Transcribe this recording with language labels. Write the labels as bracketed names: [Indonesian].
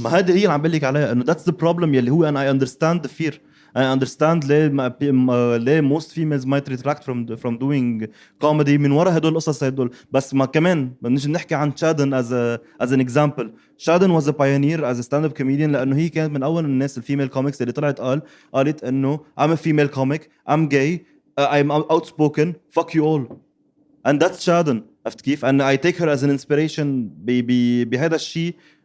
[Arabic] ما هذه هي اللي عم بقول لك عليها انه [English] that's the problem [Arabic] يلي هو [English] and I understand the fear. I understand [Arabic] ليه [English] most females might retract from doing comedy [Arabic] من وراء هدول القصص هدول. بس ما كمان بدناش نحكي عن شادن [English] as an example. Shaden was a pioneer as a stand-up comedian [Arabic] لأنه هي كانت من أول الناس الفيميل كوميكس اللي طلعت قالت إنه [English] I'm a female comic, I'm gay, I'm outspoken, fuck you all. And that's Shaden. [Arabic] عرفت كيف؟ [English] and I take her as an inspiration [Arabic] بهذا الشيء.